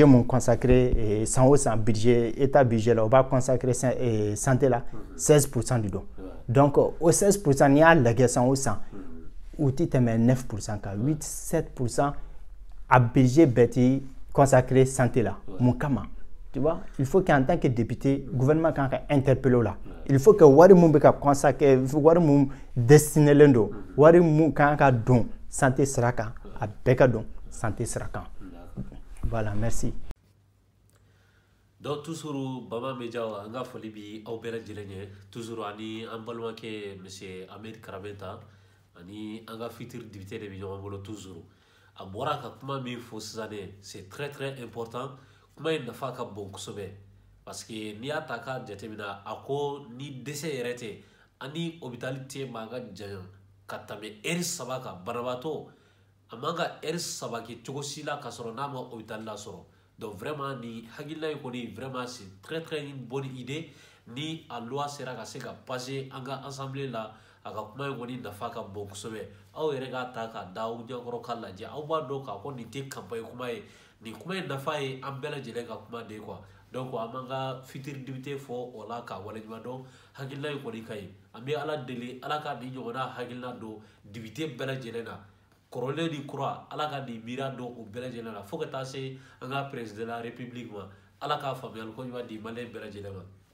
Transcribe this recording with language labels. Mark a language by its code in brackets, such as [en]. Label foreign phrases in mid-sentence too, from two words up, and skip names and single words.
[bm] mun consacré san o san [fr] budget état budget [bm] la o b'a [fr] consacré santé [bm] la 16% de don donc o 16% n'i y'a lajɛ san o san u tɛ tɛmɛ 9% kan 8-7% a budget bɛɛ tɛ consacré santé la mun kama [fr] tu vois il faut qu'en tant que député gouvernement [bm] kan ka interpeller la [fr] il faut que [bm] wari mun bɛ ka consacré wari mun destiné len don wari mun kan ka don santé sira kan a bɛɛ ka don santé sira kan. [fr] Voilà, merci. [bm] Donc toujours Bama Media anga foli bi aw bɛɛ lajɛlen ye toujours ani an balimakɛ monsieur Ahmed Karamenta ani anga [fr] futur député [bm] de bi ɲɔgɔn bolo toujours a bɔra ka kuma min fɔ sisan ne [fr] c'est très important [bm] kuma in nafa ka bon kosɛbɛ [fr] parce que [bm] n'i y'a ta k'a jateminɛ a ko ni dɛsɛ yɛrɛ tɛ ani hôpital tɛ mankan janya ka tɛmɛ heure 3 kan banabaatɔ a man ka heure 3 kɛ cogo si la ka sɔrɔ n'a ma hôpital la sɔrɔ [fr] donc vraiment [bm] ni hakilina in kɔni vraiment [fr] c'est très une bonne idée [bm] ni a [fr] loi sera [bm] ka se ka passer an ka assemblée la a ka kuma in kɔni nafa ka bon kosɛbɛ aw yɛrɛ k'a ta k'a da aw ɲɛkɔrɔ k'a lajɛ aw b'a dɔn k'a fɔ nin tɛ campagne kuma ye nin kuma in nafa ye an bɛɛ lajɛlen ka kuma [fr] de quoi donc [bm] an b'an ka [fr] futur député [bm] fɔ o la k'a waleɲuman dɔn hakilina in kɔni ka ɲi an bɛ ala deli ala ka nin ɲɔgɔnna hakilina don député bɛɛ lajɛlen na kɔrɔlen ni kura ala ka nin miira dɔn o bɛɛ lajɛlen na fo ka taa se an ka [fr] président de la république [bm] ma ala k'a faamuyali ko ɲuman di maliyɛn bɛɛ lajɛlen ma.